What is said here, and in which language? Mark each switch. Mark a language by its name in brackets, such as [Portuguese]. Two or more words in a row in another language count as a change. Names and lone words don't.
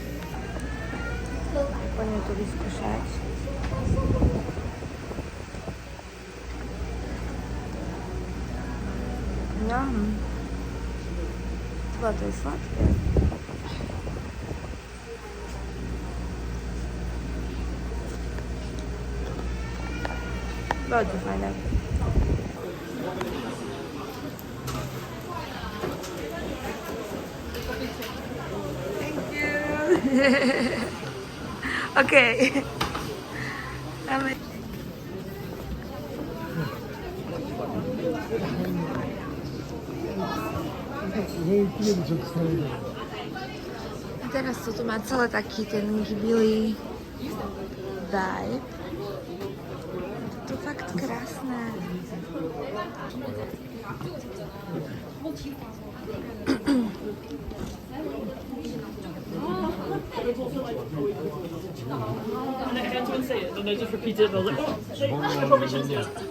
[Slovak] Poďme to vyskúšať. To je sladké. [Polish] Bardzo fajne. [English] Thank you. Okay. [Slovak] Teraz to tu má celé taký ten Ghibli vibe. To fakt krásne. [English] And I just repeated it. I was like, oh, I probably shouldn't do it.